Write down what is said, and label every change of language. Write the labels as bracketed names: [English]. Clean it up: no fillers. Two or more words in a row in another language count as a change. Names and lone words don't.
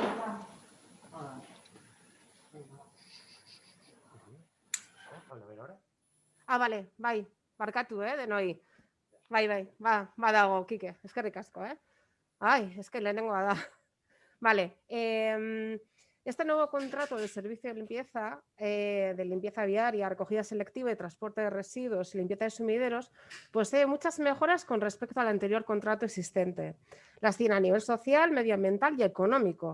[Basque] Bale, bai, barkatu, denoi. Bai, badago, Kike, eskerrik asko, Ai, eske lehenengoa da. [Spanish] Vale, este nuevo contrato de servicio de limpieza viaria, recogida selectiva y transporte de residuos y limpieza de sumideros, posee muchas mejoras con respecto al anterior contrato existente. Las tiene a nivel social, medioambiental y económico.